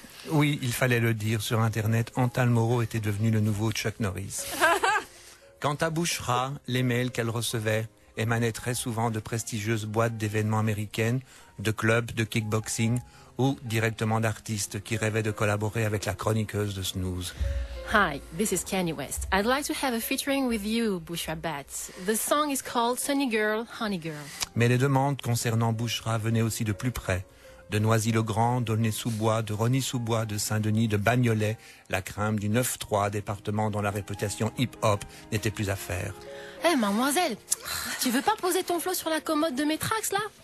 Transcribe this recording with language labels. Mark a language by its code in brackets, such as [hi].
[fr] Oui, il fallait le dire, sur Internet, Antal Moreau était devenu le nouveau Chuck Norris. Quant à Bushra, les mails qu'elle recevait émanaient très souvent de prestigieuses boîtes d'événements américaines, de clubs de kickboxing ou directement d'artistes qui rêvaient de collaborer avec la chroniqueuse de Snooze. [en] Hi, this is Kanye West. I'd like to have a featuring with you, Bushra Batts. The song is called Sunny Girl, Honey Girl. [fr] Mais les demandes concernant Bushra venaient aussi de plus près. De Noisy-le-Grand, d'Aulnay-sous-Bois, de Rosny-sous-Bois, de Saint-Denis, de Bagnolet, la crème du 9-3, département dont la réputation hip-hop n'était plus à faire. Eh, mademoiselle, tu veux pas poser ton flot sur la commode de Métrax, là?